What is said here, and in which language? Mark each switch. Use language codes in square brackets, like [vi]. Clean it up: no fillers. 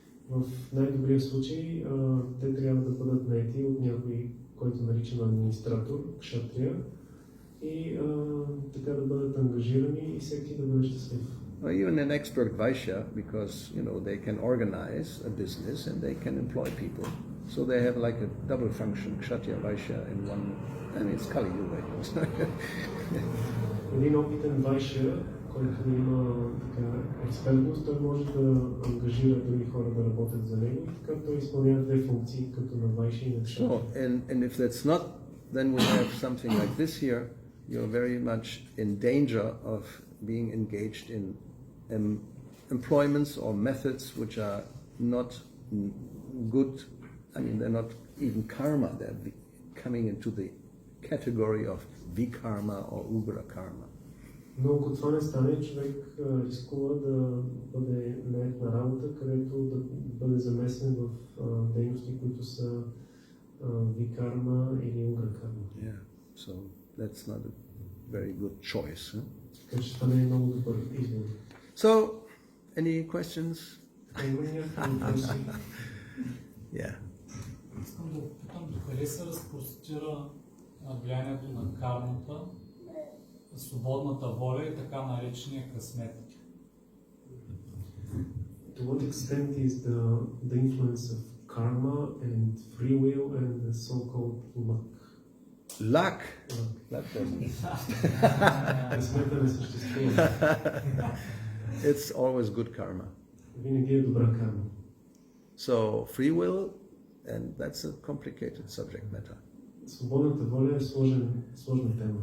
[bg] В най-добрия случай те трябва да бъдат наети от някой, който наричан администратор, кшатрия, и така да бъдат ангажирани и всеки да бъде щастлив. [en] Or even an expert Vaishya, because they can organize a business and they can employ people. So they have like a double function, Kshatriya Vaishya in one. I mean, it's Kali Yuga. [bg] Един опитен вайшя, който има така експертност, той може да ангажира други хора да работят за него, и така той изпълнява две функции, като на вайшя и на кшатрия. [en] So, and if that's not, then we have something like this here. You're very much in danger of being engaged in employments or methods which are not good. I mean, they're not even karma. They're coming into the category of vikarma or ugra karma. [bg] Но ако това не стане, човек рискува да бъде нает на работа, където да бъде замесен в дейности, които са викарма или угра карма. [en] Yeah, so that's not a very good choice. Huh? [bg] Така че това не е много добър избор. [en] So, any questions? [bg] Има някакви въпроси? [en] Yeah. [bg] Искам да попитам докъде се разпростира влиянието на кармата, свободната воля и така наречения късмет. [en] To what extent is the influence of karma and free will and the so-called luck? Luck? Luck doesn't. [bg] Късмета не съществува. [en] It's always good karma. [bg] Винаги е добра карма. [en] So, free will, and that's a complicated subject matter. [bg] Свободната воля е сложна тема.